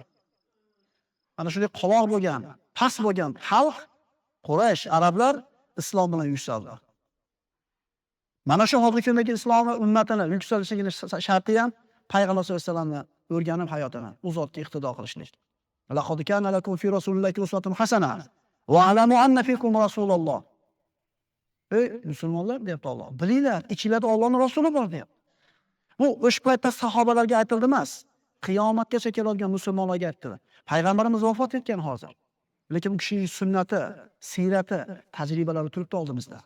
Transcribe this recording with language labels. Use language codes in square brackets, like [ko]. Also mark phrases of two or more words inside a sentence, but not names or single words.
[uz] Ana shunday qoloq bo'lgan, past bo'lgan xalq Quraysh, arablar islom bilan yuksaldi. Mana shu hozirgi kundagi islom ummatini yuksalishligini sharti ham payg'ambar [ar] صلى الله عليه وسلم [uz] o'rganib hayotini u zotga iqtido qilishlik. [ar] لقد كان لكم في رسول الله أسوة حسنة واعلموا أن فيكم رسول الله. [uz] Ey musulmonlar deyapti Alloh. Bilinglar, ichingizda Allohning rasuli bor deyapti. Bu o'sha paytda sahobalarga aytildi emas. Qiyomatgacha keladigan musulmonlarga aytdi. Payg'ambarimiz vafot etgan hozir. Lekin u kishining sunnati, sirati, tajribalari turibdi oldimizda.